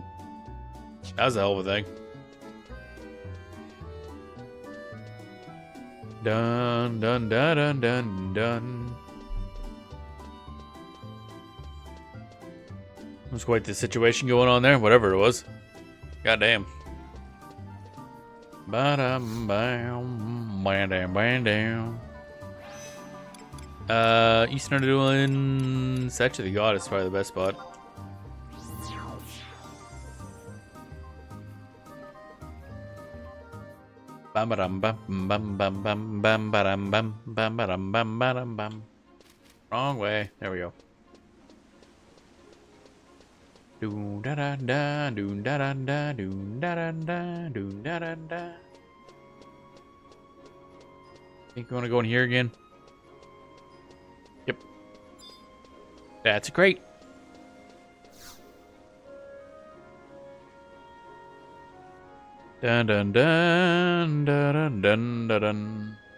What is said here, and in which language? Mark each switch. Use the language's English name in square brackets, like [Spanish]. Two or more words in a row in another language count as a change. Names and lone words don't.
[English] that was a hell of a thing. Dun dun dun dun dun dun. There's quite the situation going on there, whatever it was. Goddamn. Ba-dum bam bam bam down. Eastern Adoulin, Statue of the God is probably the best spot. Bam bam bam bam bam bam bam bam bam bam bam bam bam bam. Wrong way. There we go. Do da da da, do da da da, do da da da, do da da da. Think you want to go in here again? Yep. That's great. Dun dun dun dun dun dun dun.